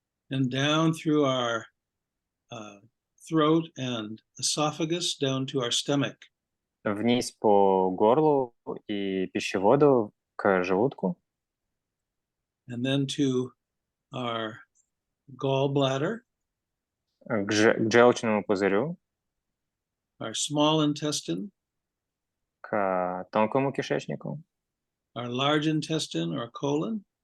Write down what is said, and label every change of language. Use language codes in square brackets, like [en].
[en] And down through our throat and esophagus, down to our stomach. [ru] Вниз по горлу и пищеводу к желудку. [en] And then to our gallbladder. [ru] К желчному пузырю. [en] Our small intestine. [ru] К тонкому кишечнику. [en] Our large intestine or colon.